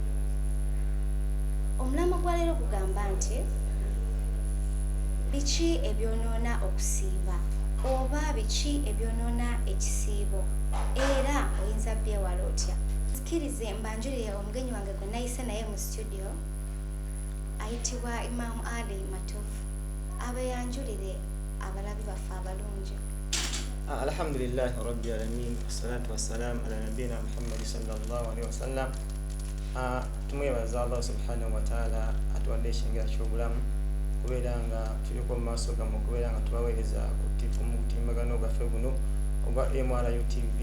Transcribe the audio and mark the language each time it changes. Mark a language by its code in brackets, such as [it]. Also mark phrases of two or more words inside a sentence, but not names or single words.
[lg] Omulamo gwa leero kugamba nti biki ebyonoona okusiiba oba biki ebyonoona ekisiibo era oyinza byewala otya. Sikirize mbanjulire omugenyi wange gwe nayise naye mu studio ayitibwa Imam Ali Matufu abeyanjulire abalabi baffe abalungi. [ar] الحمد لله رب العالمين والصلاة والسلام على نبينا محمد صلى الله عليه وسلم. [lg] Tumwebaza [ar] الله سبحانه وتعالى [lg] atuwadde ekyengira ky'obulamu kubeera nga tuliko mu maaso gammwe kubeera nga tubaweereza ku mutimbagano gwaffe guno ogwa MRL TV.